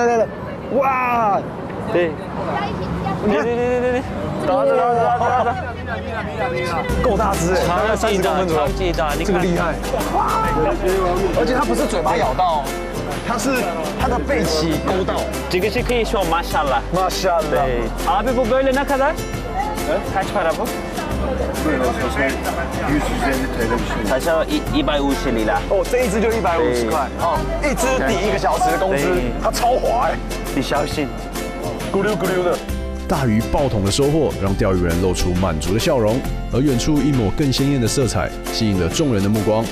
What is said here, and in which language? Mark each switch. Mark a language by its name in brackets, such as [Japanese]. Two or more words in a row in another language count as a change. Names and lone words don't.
[Chinese] 来，哇，对，打，够大只哎，大概30公分左右，超级大，这个厉害。而且它不是嘴巴咬到，它是它的背鳍勾到。这个是可以说 maşallah。 Maşallah。 [Turkish] 对。Abi bu böyle ne kadar? Kaç para bu? Böyle olsa 150 TL bir şey. [Chinese] 才是150里啦。哦，这一只就150块，哦，一只抵1个小时的工资，它超滑哎，你小心。咕溜咕溜的。大鱼爆桶的收获，让钓鱼人露出满足的笑容，而远处一抹更鲜艳的色彩，吸引了众人的目光。